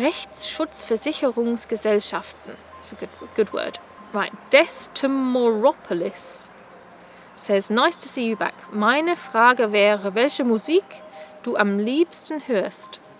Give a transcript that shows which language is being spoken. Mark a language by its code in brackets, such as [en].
[de] Rechtsschutzversicherungsgesellschaften. [en] It's a good word. Right, Death to Moropolis says, nice to see you back. [de] Meine Frage wäre, welche Musik du am liebsten hörst?